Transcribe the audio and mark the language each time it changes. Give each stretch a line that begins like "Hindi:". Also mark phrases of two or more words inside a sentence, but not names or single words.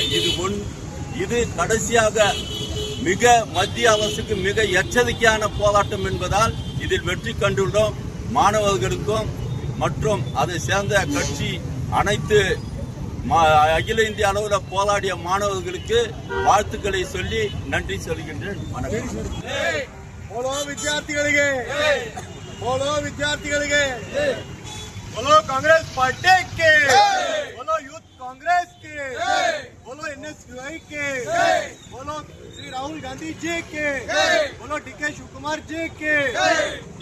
Tamil: இது கடைசியாக மிக மத்திய அரசுக்கு மிக எச்சரிக்கையான போராட்டம் என்பதால் இதில் வெற்றி கண்டுள்ளோம். மாணவர்களுக்கும் மற்றும் அதை சேர்ந்த கட்சி அனைத்து அகில இந்திய அளவில் போராடிய மாணவர்களுக்கு வாழ்த்துக்களை சொல்லி நன்றி சொல்கின்றேன். வணக்கம்.
Hindi: बोलो विद्यार्थिಗಳಿಗೆ बोलो विद्यार्थिಗಳಿಗೆ बोलो कांग्रेस पार्टी के बोलो यूथ कांग्रेस के बोलो एनएसयूआई के बोलो श्री राहुल गांधी जी के बोलो डीके शिव कुमार जी के